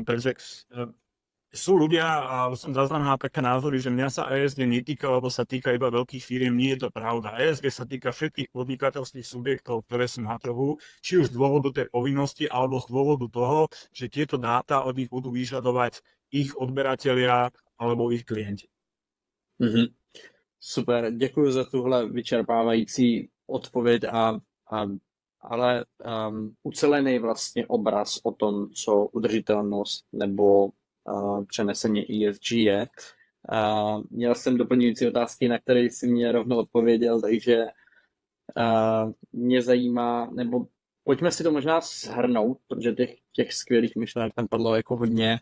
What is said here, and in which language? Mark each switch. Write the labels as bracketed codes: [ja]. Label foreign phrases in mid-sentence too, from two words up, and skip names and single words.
[sk] Takže sú ľudia, a som zaznamenal také názory, že mňa sa ESG netýka, lebo sa týka iba veľkých firiem. Nie je to pravda. ESG sa týka všetkých podnikateľských subjektov, ktoré sú na trhu, či už z dôvodu tej povinnosti, alebo z dôvodu toho, že tieto dáta od nich budú vyžadovať ich odberatelia alebo ich klienti. Mhm. [cs] Super, děkuji za tuhle vyčerpávající odpověď ale ucelený vlastně obraz o tom, co udržitelnost nebo přeneseně ESG je. Měl jsem doplňující otázky, na které jsi mě rovnou odpověděl, takže mě zajímá, nebo pojďme si to možná shrnout, protože těch skvělých myšlenek tam padlo jako hodně.